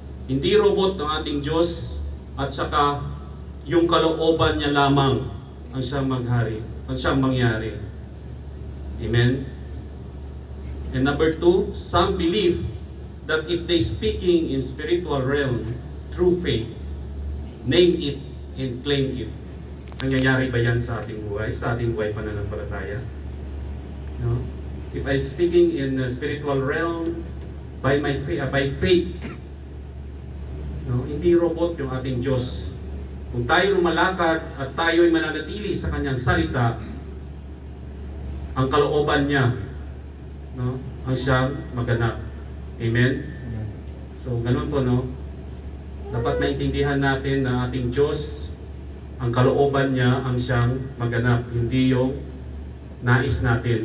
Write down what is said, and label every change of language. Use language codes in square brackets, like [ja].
[tl] Hindi robot ang ating Diyos, at saka yung kalooban niya lamang ang siyang maghari, ang siyang mangyari. Amen? [en] And number 2, some believe that if they speaking in spiritual realm through faith, name it and claim it. [tl] Nangyayari ba yan sa ating buhay? Sa ating buhay pananampalataya? No? [en] If I speaking in the spiritual realm by faith, no? [tl] Hindi robot yung ating Diyos. Kung tayo lumalakad at tayo ay mananatili sa kanyang salita, ang kalooban niya, no? Ang siyang maganap. Amen? So, ganun po, no? Dapat maintindihan natin na ating Diyos, ang kalooban niya ang siyang maganap, hindi yung nais natin.